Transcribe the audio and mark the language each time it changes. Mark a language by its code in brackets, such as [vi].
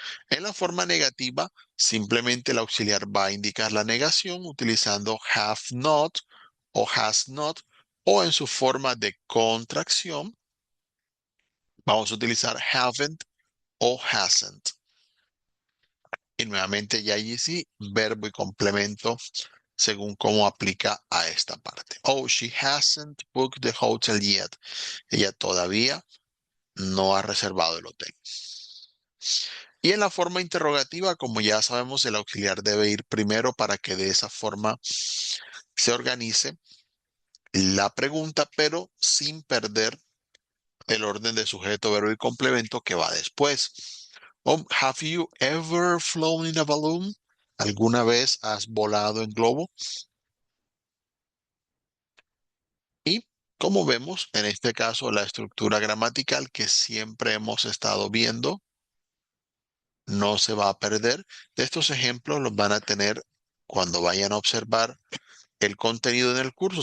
[es] En la forma negativa, simplemente el auxiliar va a indicar la negación utilizando have not o has not, o en su forma de contracción, vamos a utilizar haven't o hasn't. Y nuevamente ya allí sí, verbo y complemento según cómo aplica a esta parte. [en] Oh, she hasn't booked the hotel yet. [es] Ella todavía no ha reservado el hotel. Y en la forma interrogativa, como ya sabemos, el auxiliar debe ir primero para que de esa forma se organice la pregunta, pero sin perder el orden de sujeto, verbo y complemento que va después. [en] Have you ever flown in a balloon? [es] ¿Alguna vez has volado en globo? Y como vemos, en este caso, la estructura gramatical que siempre hemos estado viendo no se va a perder. De estos ejemplos los van a tener cuando vayan a observar el contenido en el curso.